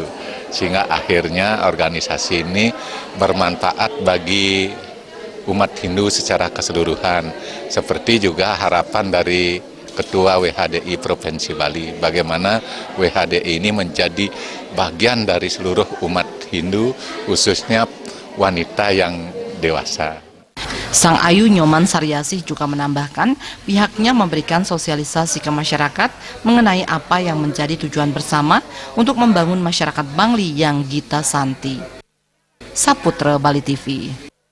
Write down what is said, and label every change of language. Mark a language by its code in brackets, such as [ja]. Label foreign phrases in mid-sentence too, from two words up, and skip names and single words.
[id] Sehingga akhirnya organisasi ini bermanfaat bagi umat Hindu secara keseluruhan, seperti juga harapan dari Ketua WHDI Provinsi Bali, bagaimana WHDI ini menjadi bagian dari seluruh umat Hindu, khususnya wanita yang dewasa. Sang Ayu Nyoman Saryasih juga menambahkan pihaknya memberikan sosialisasi ke masyarakat mengenai apa yang menjadi tujuan bersama untuk membangun masyarakat Bangli yang gita santi. Saputra Bali TV.